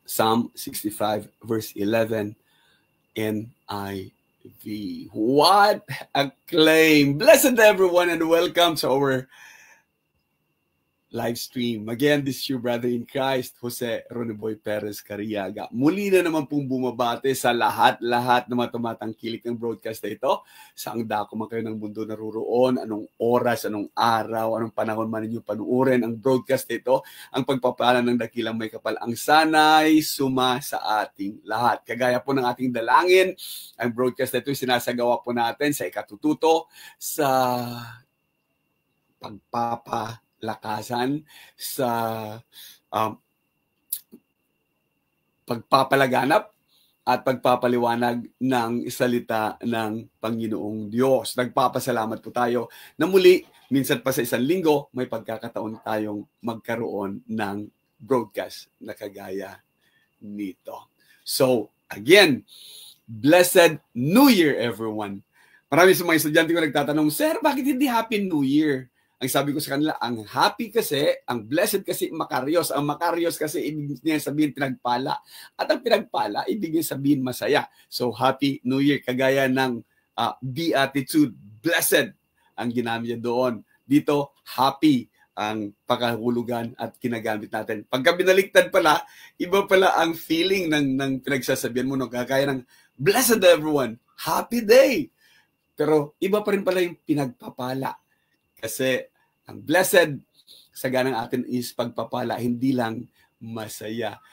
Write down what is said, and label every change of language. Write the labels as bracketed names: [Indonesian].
[English] Psalm 65, verse 11, NIV. What a claim! Blessed everyone, and welcome to our live stream. Again, this is your brother in Christ, Jose Roniboy Perez Cariaga. [Filipino] Muli na naman pong bumabate sa lahat-lahat na tumatangkilik ng broadcast na ito. Saang dako man kayo ng mundo naruroon, anong oras, anong araw, anong panahon man ninyo panuorin ang broadcast na ito. Ang pagpapala ng dakilang may kapal ang sanay suma sa ating lahat. Kagaya po ng ating dalangin, ang broadcast na ito sinasagawa po natin sa ikatututo, sa pagpapalakasan, sa pagpapalaganap at pagpapaliwanag ng salita ng Panginoong Diyos. Nagpapasalamat po tayo na muli, minsan pa sa isang linggo, may pagkakataon tayong magkaroon ng broadcast na kagaya nito. [English] So, again, Blessed New Year, everyone. [Filipino] Marami sa mga estudyante ko nagtatanong, Sir, bakit hindi [English] Happy New Year? [Filipino] Ang sabi ko sa kanila, ang happy kasi, ang blessed kasi Makarios. Ang Makarios kasi ibig niya sabihin pinagpala. At ang pinagpala, ibig niya sabihin masaya. [English] So, Happy New Year. [Filipino] Kagaya ng beatitude, blessed ang ginamit niya doon. Dito, happy ang pakahulugan at kinagamit natin. Pagka binaligtad pala, iba pala ang feeling ng pinagsasabihan mo. No? Kagaya ng, [English] blessed everyone, happy day. [Filipino] Pero iba pa rin pala yung pinagpapala. Kasi ang blessed sa ganang atin is pagpapala, hindi lang masaya.